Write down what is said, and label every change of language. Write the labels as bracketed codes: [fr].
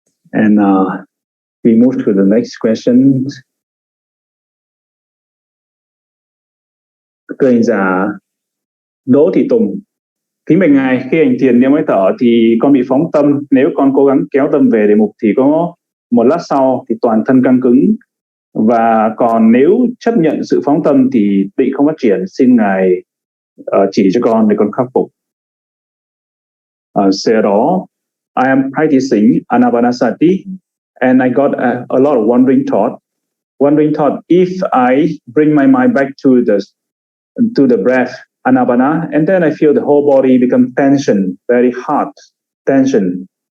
[en] And we move to the next question. [vi] Thưa hành giả Đỗ Thị Tùng, kính bạch ngài, khi hành thiền niệm hơi thở thì con bị phóng tâm. Nếu con cố gắng kéo tâm về đề mục thì có một lát sau thì toàn thân căng cứng, và còn nếu chấp nhận sự phóng tâm thì tịnh không phát triển. Xin ngài chỉ cho con để con khắc phục. Sau đó, [en] I am practicing Anapanasati and I got a lot of wandering thought. Wandering thought, if I bring my mind back to the breath, Anapana, and then I feel the whole body become tension, very hot tension.